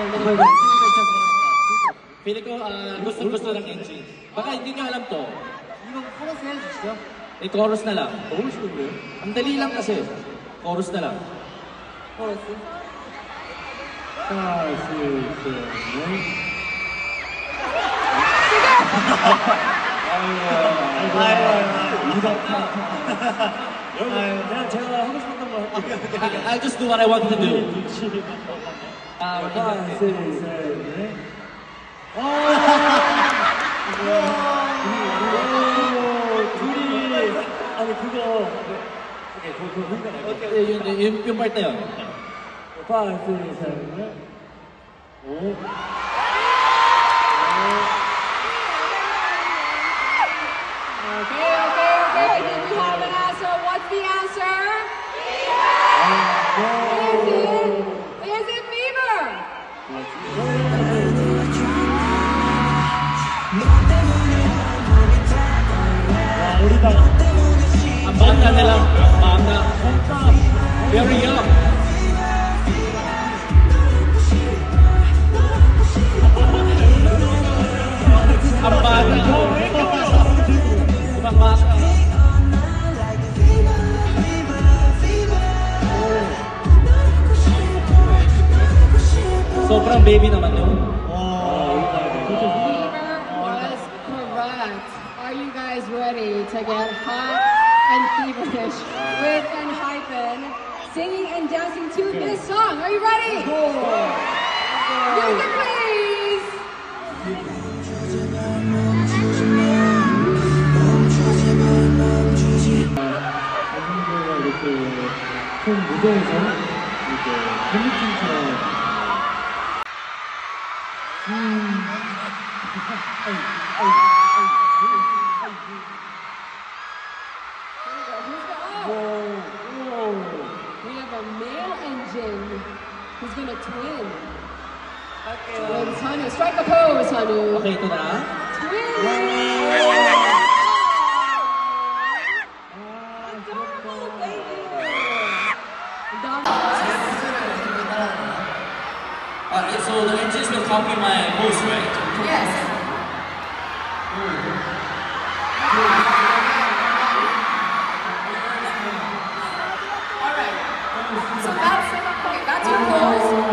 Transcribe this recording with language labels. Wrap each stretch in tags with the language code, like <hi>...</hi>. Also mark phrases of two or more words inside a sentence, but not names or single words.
<en>Oh little my God.</en> <tl>Feeling ko gusto ng NG. Baka hindi nyo alam to.</tl> <ko>이거 코러스 해주시죠.</ko> <tl>Eh, chorus na lang.</tl> <ko>너무 쉬운데요?</ko> <tl>Ang dali lang kasi. Chorus na lang.</tl> <ko>코러스. 하나, 둘, 셋, 넷. 여러분, 그냥 제가 하고 싶었던 거 할게요.</ko> <en>I'll just do what I want to do.</en> <ko>하나, 둘, 셋, 넷. 둘이 아니 그거 오케이 그거 생각나요.</ko> <tl>Yung part na yun.</tl> <ko>하나, 둘, 셋, 넷. 오.</ko> <en>Okay. Did you have an answer? What's the answer? Is it fever?</en> <ko>와 우리가</ko> <tl>Ang bata nila. Bata.</tl> <en>Very young.</en> <tl>Ang bata. Ibang bata. Sobrang baby naman yun.</tl> <en>Fever was correct. Are you guys ready to get hot and feverish with Enhypen singing and dancing to this song? Are you ready? Music, please.</en> <ko>선생님들과 이렇게 큰 무대에서 이렇게 팬미팅처럼</ko> <en>We have a male engine who's gonna twin. Twins, Hanu. Strike a pose, Hanu.</en> <tl>Okay, ito na.</tl> <en>So the engines will copy my pose, right? Yes. So that's your pose.</en>